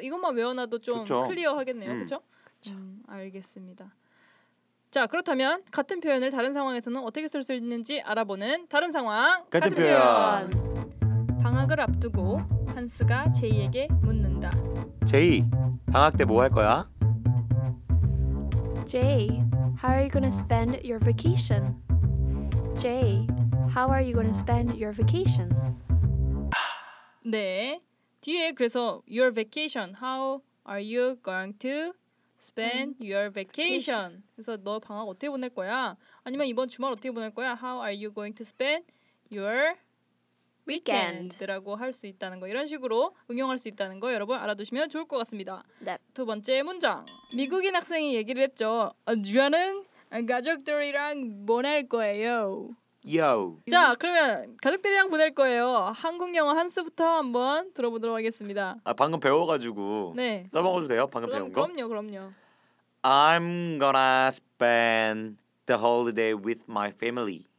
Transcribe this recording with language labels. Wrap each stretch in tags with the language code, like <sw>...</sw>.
<ko>이것만 외워놔도 좀 그쵸. 클리어하겠네요. 그렇죠? 알겠습니다. 자 그렇다면 같은 표현을 다른 상황에서는 어떻게 쓸 수 있는지 알아보는 다른 상황. 같은 표현. 방학을 앞두고 한스가 제이에게 묻는다. 제이, 방학 때 뭐 할 거야?</ko> <en>Jay, how are you gonna spend your vacation? Jay, how are you gonna spend your vacation?</en> <ko>네, 뒤에 그래서</ko> <en>your vacation, how are you going to spend your vacation?</en> <ko>그래서 너 방학 어떻게 보낼 거야? 아니면 이번 주말 어떻게 보낼 거야?</ko> <en>How are you going to spend your weekend라고</en> <ko>할 수 있다는 거 이런 식으로 응용할 수 있다는 거 여러분 알아두시면 좋을 것 같습니다. 네. 두 번째 문장. 미국인 학생이 얘기를 했죠. 저는 가족들이랑 보낼 거예요. 요. 자 그러면 가족들이랑 보낼 거예요. 한국 영어 한스부터 한번 들어보도록 하겠습니다. 아 방금 배워가지고. 네. 써먹어도 돼요? 방금 그럼, 배운 거? 그럼요, 그럼요.</ko> <en>I'm gonna spend the holiday with my family.</en>